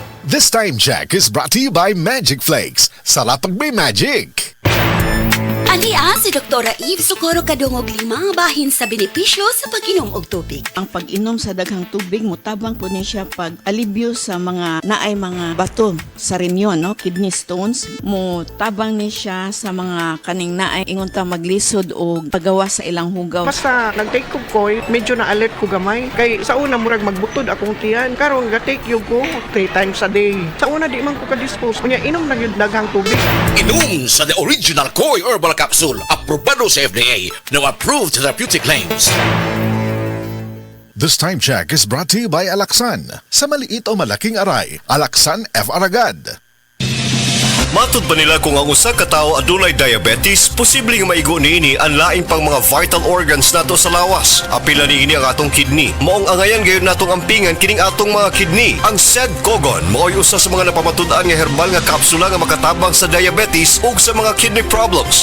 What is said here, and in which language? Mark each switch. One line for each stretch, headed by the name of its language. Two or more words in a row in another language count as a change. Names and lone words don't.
English: This time check is brought to you by Magic Flakes.
Filipino: Sarap pag may magic!
Cebuano: Ania, si Dr. Eve Socorro kadungog 5 bahin sa benepisyo sa pag-inom og tubig. Ang pag-inom sa daghang tubig mutabang po niya siya pag alibyo sa mga naay mga bato sa rinyon, no?
English: Kidney stones.
Cebuano: Mutabang ni siya sa mga kaning naay ingon ta maglisod o pagawa sa ilang hugaw. Basta nag-take ko koy, medyo na-alert ko gamay. Kay sa una murag magbutod akong tiyan. Karon ga-take yung ko 3
English: times a day.
Cebuano: Sa una di man ko ka-dispose. Kunya inom na yung daghang tubig. Inom sa
English: the original
Cebuano: Koi Herbal Capsule, aprobado sa FDA,
English: now approved therapeutic claims. This time check is brought to you by Alaxan.
Filipino: Sa maliit o malaking aray, Alaxan F. Aragad.
Cebuano: Matud ba nila kung ang usa ka tawo adunay diabetes, posibleng maigo niini ang laing pang mga
English: vital organs
Cebuano: nato sa lawas. Apila niini ang atong kidney. Maong angayan gayon natong ampingan kining atong mga kidney. Ang SED-COGON mao'y usa sa mga napamatud-an nga herbal nga kapsula nga makatabang sa diabetes ug sa mga
English: kidney problems.